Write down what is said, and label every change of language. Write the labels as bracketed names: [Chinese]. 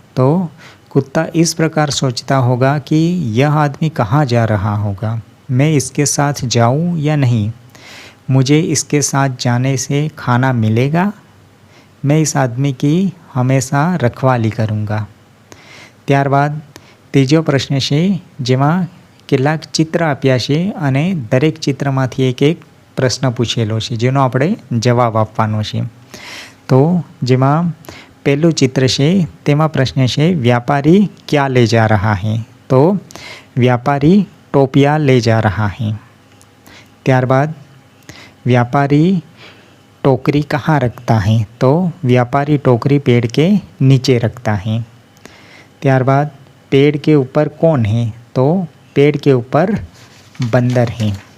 [Hindi] तो कुत्ता इस प्रकार सोचता होगा कि यह आदमी कहाँ जा रहा होगा, मैं इसके साथ जाऊँ या नहीं, मुझे इसके साथ जाने से खाना मिलेगा, मैं इस आदमी की हमेशा रखवाली करूँगा। [Gujarati] त्यारबाद तीजो प्रश्न है, जेमां કેટલાક ચિત્ર આપ્યા છે અને દરેક ચિત્રમાંથી એક પ્રશ્ન પૂછેલો છે, જેનો આપણે જવાબ આપવાનો છે। તો જેમાં પહેલું ચિત્ર છે તેમાં પ્રશ્ન છે [Hindi] व्यापारी क्या ले जा रहा है। तो व्यापारी टोपिया ले जा रहा है। [Gujarati] त्यारबाद [Hindi] व्यापारी टोकरी कहाँ रखता है। तो व्यापारी टोकरी पेड़ के नीचे रखता है। [Gujarati] त्यारबाद [Hindi] पेड़ के ऊपर कौन है। तो पेड़ के ऊपर बंदर हैं।